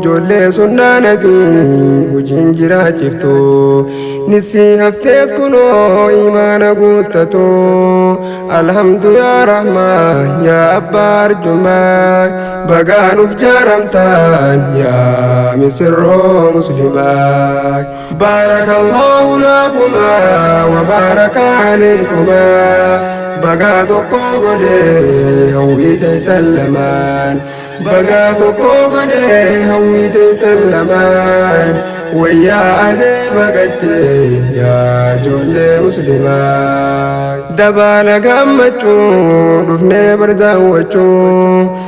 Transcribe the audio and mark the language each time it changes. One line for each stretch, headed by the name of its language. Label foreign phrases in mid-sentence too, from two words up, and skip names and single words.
Oromo: Ijoollee sunnaa nabii hojiin jiraachiftu. Nisfii haftees kunoo imaana guuttatu. Alhamdu yaa Rahmaan, yaa Abbaa Arjumaa. Bagaanuuf jaaramtaan yaa misirroo muslimaa.
Arabic: بارك الله لكما وبارك عليكما.
Oromo: Bagaa tokko godhe hawwii teessan lamaan. Bagaa tokko godhe hawwii teessan lamaan. Wayyaa adeeba gache yaa ijoollee muslimaa. Dabaala gammachuu dhufnee bar daawwachuu.